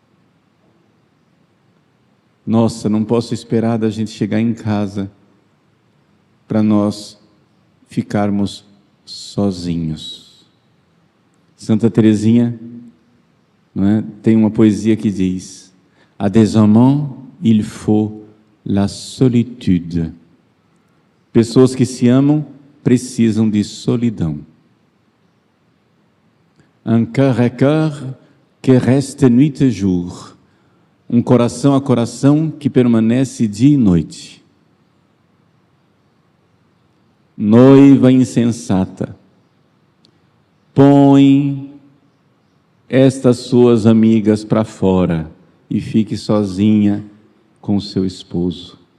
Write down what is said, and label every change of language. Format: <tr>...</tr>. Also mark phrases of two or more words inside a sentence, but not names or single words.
<pt>Nossa, não posso esperar da gente chegar em casa para nós ficarmos sozinhos. Santa Teresinha, não é? Tem uma poesia que diz:</pt> <fr>à des amants il faut la solitude.</fr> <pt>Pessoas que se amam precisam de solidão.</pt> <fr>Un cœur à cœur que reste nuit et jour.</fr> <pt>Um coração a coração que permanece dia e noite. Noiva insensata, põe estas suas amigas para fora e fique sozinha com seu esposo.</pt>